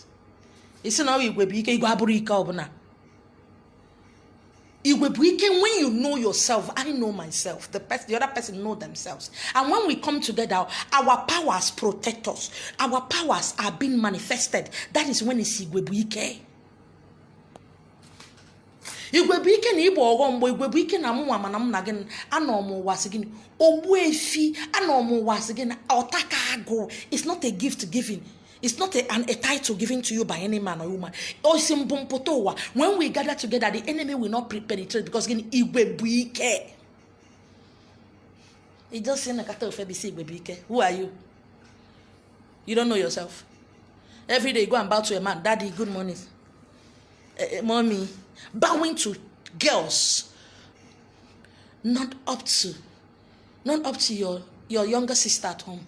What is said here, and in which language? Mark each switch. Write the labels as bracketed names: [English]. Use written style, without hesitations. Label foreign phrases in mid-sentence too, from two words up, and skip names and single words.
[English] It's not when you know yourself, I know myself. The other person know themselves. And when we come together, our powers protect us. Our powers are being manifested. That is when it's Igwebuike. [Igbo] igwe bụ ike na ịbụ ọghọ mgbe igwe bụ ike na mụnwa mana m na gị anọ m ụwa sị gị ogbu efi anọ m ụwa sị gị ọtaka agụ. [English] It's not a gift given. It's not a title given to you by any man or woman. When we gather together, the enemy will not penetrate because [Igbo] igwe bụ ike. [English] It just say who are you? You don't know yourself. Every day you go and bow to a man. Daddy, good morning. Mommy. Bowing to girls. Not up to your younger sister at home.